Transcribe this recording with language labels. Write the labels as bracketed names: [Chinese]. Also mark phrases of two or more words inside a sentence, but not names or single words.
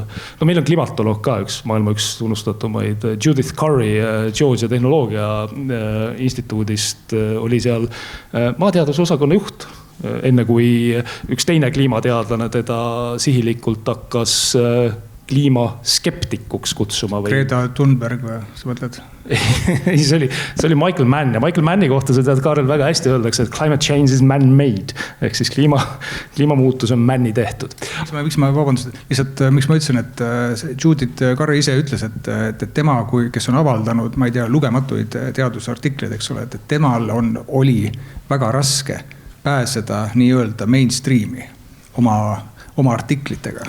[Estonian] No meil on klimatoloog ka maailma üks tunnustatumaid, Judith Curry Georgia tehnoloogia instituudist oli seal maateaduse osakonna juht, enne kui üks teine kliimateadlane teda sihilikult hakkas kliimaskeptikuks kutsuma või. Greta Thunberg või, sa mõtled? Ei, see oli Michael Mann ja Michael Manni kohta sa tead, Kaarel, väga hästi öeldakse, et [English] climate change is man-made. [Estonian] Ehk siis kliimamuutus on manni tehtud. Miks ma vabandust, lihtsalt miks ma ütlesin, et Judith Curry ise ütles, et tema, kes on avaldanud, ma ei tea, lugematuid teadusartikleid, eks ole, et temal oli väga raske pääseda nii-öelda mainstreami oma artiklitega.